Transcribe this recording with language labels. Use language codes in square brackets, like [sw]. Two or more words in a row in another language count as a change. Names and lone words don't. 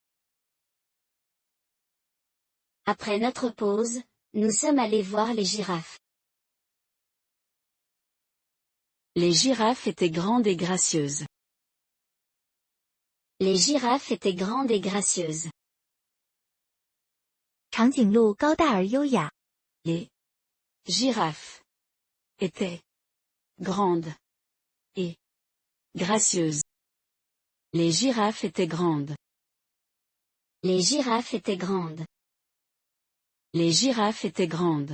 [fr] Après notre pause, nous sommes allés voir les girafes. Les girafes étaient grandes et gracieuses. Les girafes étaient grandes et gracieuses. [zh] 长颈鹿高大而优雅。 [fr] Les girafes étaient grandes et gracieuses. Les girafes étaient grandes. Les girafes étaient grandes. Les girafes étaient grandes.